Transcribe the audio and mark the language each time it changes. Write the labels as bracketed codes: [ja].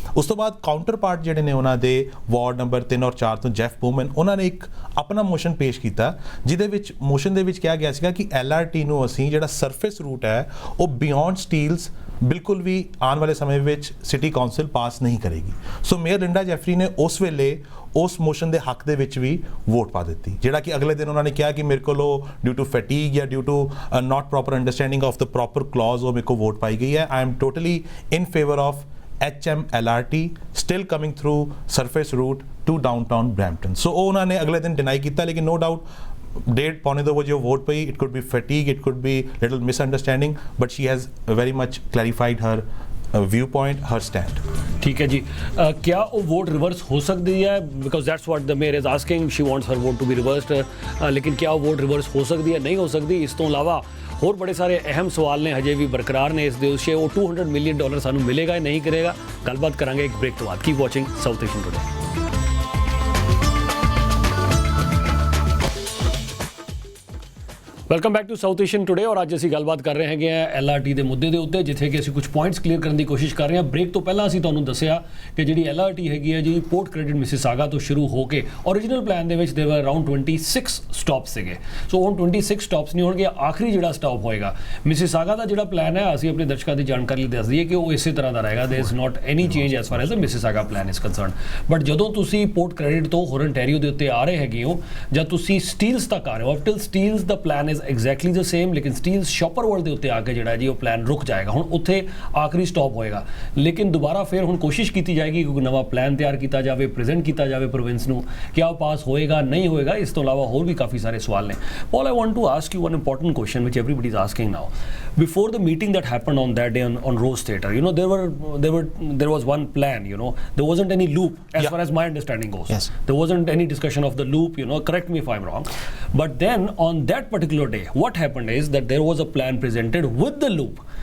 [pa] ਉਸ ਤੋਂ ਬਾਅਦ ਕਾਊਂਟਰ ਪਾਰਟ ਜਿਹੜੇ ਨੇ ਉਹਨਾਂ ਦੇ ਵਾਰਡ ਨੰਬਰ 3 ਔਰ 4 ਤੋਂ ਜੈਫ ਬੂਮਨ, ਉਹਨਾਂ ਨੇ ਇੱਕ ਆਪਣਾ ਮੋਸ਼ਨ ਪੇਸ਼ ਕੀਤਾ ਜਿਹਦੇ ਵਿੱਚ ਮੋਸ਼ਨ ਦੇ ਵਿੱਚ ਕਿਹਾ ਗਿਆ ਸੀਗਾ ਕਿ LRT ਨੂੰ ਅਸੀਂ ਜਿਹੜਾ ਸਰਫੇਸ ਰੂਟ ਹੈ ਉਹ ਬਿਯੋਂਡ ਸਟੀਲਸ ਬਿਲਕੁਲ ਵੀ ਆਉਣ ਵਾਲੇ ਸਮੇਂ ਵਿੱਚ ਸਿਟੀ ਕਾਉਂਸਲ ਪਾਸ ਨਹੀਂ ਕਰੇਗੀ। ਸੋ ਮੇਅਰ ਲਿੰਡਾ ਜੈਫਰੀ ਨੇ ਉਸ ਵੇਲੇ ਉਸ ਮੋਸ਼ਨ ਦੇ ਹੱਕ ਦੇ ਵਿੱਚ ਵੀ ਵੋਟ ਪਾ ਦਿੱਤੀ, ਜਿਹੜਾ ਕਿ ਅਗਲੇ ਦਿਨ ਉਹਨਾਂ ਨੇ ਕਿਹਾ ਕਿ ਮੇਰੇ ਕੋਲ ਉਹ [en] due to fatigue ਜਾਂ due to not proper understanding of the proper clause [pa] ਉਹ ਮੇਰੇ ਕੋਲ ਵੋਟ ਪਾਈ ਗਈ ਹੈ। [en] I am totally in favour of HMLRT still coming through surface route to downtown Brampton. [pa] So ਉਹ ਉਹਨਾਂ ਨੇ ਅਗਲੇ ਦਿਨ ਡਿਨਾਈ ਕੀਤਾ, ਲੇਕਿਨ [en] no doubt [pa] 1:30 ਵਜੇ ਉਹ ਵੋਟ ਪਈ। [en] It could be fatigue, it could be little misunderstanding, but she has very much clarified her view point, her stand. [pa] ਠੀਕ ਹੈ ਜੀ, [hi] क्या वो वोट रिवर्स हो सकती है? [en] because that's what the mayor is asking, she wants her vote to be reversed, [hi] लेकिन क्या वो वोट रिवर्स हो सकती है, नहीं हो सकती? [pa] ਇਸ ਤੋਂ ਇਲਾਵਾ ਹੋਰ ਬੜੇ ਸਾਰੇ ਅਹਿਮ ਸਵਾਲ ਨੇ ਹਜੇ ਵੀ ਬਰਕਰਾਰ ਨੇ ਇਸ ਦੇ ਉੱਤੇ। ਉਹ $200 ਮਿਲੀਅਨ ਸਾਨੂੰ ਮਿਲੇਗਾ ਜਾਂ ਨਹੀਂ ਕਰੇਗਾ? ਗੱਲਬਾਤ ਕਰਾਂਗੇ ਇੱਕ ਬ੍ਰੇਕ ਤੋਂ ਬਾਅਦ। [en] Keep watching South Asian today. Welcome back to South Asian today, [pa] ਔਰ ਅੱਜ ਅਸੀਂ ਗੱਲਬਾਤ ਕਰ ਰਹੇ ਹੈਗੇ ਆ LRT ਦੇ ਮੁੱਦੇ ਦੇ ਉੱਤੇ, ਜਿੱਥੇ ਕਿ ਅਸੀਂ ਕੁਝ ਪੁਆਇੰਟਸ ਕਲੀਅਰ ਕਰਨ ਦੀ ਕੋਸ਼ਿਸ਼ ਕਰ ਰਹੇ ਹਾਂ। ਬ੍ਰੇਕ ਤੋਂ ਪਹਿਲਾਂ ਅਸੀਂ ਤੁਹਾਨੂੰ ਦੱਸਿਆ ਕਿ ਜਿਹੜੀ LRT ਹੈਗੀ ਹੈ ਜੀ ਪੋਰਟ ਕ੍ਰੈਡਿਟ ਮਿਸਿਸਾਗਾ ਤੋਂ ਸ਼ੁਰੂ ਹੋ ਕੇ ਓਰੀਜਨਲ ਪਲਾਨ ਦੇ ਵਿੱਚ ਦੇਵਰ ਅਰਾਊਂਡ 26 ਸਟਾਪਸ ਸੀਗੇ। ਸੋ ਹੁਣ 26 ਸਟਾਪਸ ਨਹੀਂ ਹੋਣਗੇ, ਆਖਰੀ ਜਿਹੜਾ ਸਟਾਪ ਹੋਏਗਾ ਮਿਸਿਸਾਗਾ ਦਾ ਜਿਹੜਾ ਪਲਾਨ ਹੈ, ਅਸੀਂ ਆਪਣੇ ਦਰਸ਼ਕਾਂ ਦੀ ਜਾਣਕਾਰੀ ਲਈ ਦੱਸ ਦਈਏ ਕਿ ਉਹ ਇਸੇ ਤਰ੍ਹਾਂ ਦਾ ਰਹੇਗਾ। [en] There is not any change as far as the Mississauga plan is concerned. [pa] But ਜਦੋਂ ਤੁਸੀਂ ਪੋਰਟ ਕ੍ਰੈਡਿਟ ਤੋਂ ਹੋਰ ontario ਦੇ ਉੱਤੇ ਆ ਰਹੇ ਹੈਗੇ ਹੋ, ਜਾਂ ਤੁਸੀਂ ਸਟੀਲਸ ਤੱਕ ਆ ਰਹੇ ਹੋ, till Steeles ਦਾ plan [en] is exactly the same, [pa] ਲੇਕਿਨ ਸਟੀਲਸ ਸ਼ਾਪਰ ਵਰਲਡ ਦੇ ਉੱਤੇ ਆ ਕੇ ਜਿਹੜਾ ਜੀ ਉਹ ਪਲਾਨ ਰੁਕ ਜਾਏਗਾ। ਹੁਣ ਉੱਥੇ ਆਖਰੀ ਸਟਾਪ ਹੋਏਗਾ, ਲੇਕਿਨ ਦੁਬਾਰਾ ਫਿਰ ਹੁਣ ਕੋਸ਼ਿਸ਼ ਕੀਤੀ ਜਾਏਗੀ ਕਿ ਨਵਾਂ ਪਲਾਨ ਤਿਆਰ ਕੀਤਾ ਜਾਵੇ, ਪ੍ਰੈਜ਼ੈਂਟ ਕੀਤਾ ਜਾਵੇ ਪ੍ਰੋਵਿੰਸ ਨੂੰ। क्या वो पास होएगा नहीं होएगा? इस तो अलावा और भी काफ़ी सारे सवाल ने। [en] Paul, I want to ask you one important question which everybody is asking now. Before the meeting that happened on that day on Rose Theatre, you know, there was one plan, you know, there wasn't any loop as far as my understanding goes. Yes. There wasn't any discussion of the loop, you know, correct me if I'm wrong. But then on that particular day, what happened is that there was a plan presented with the loop.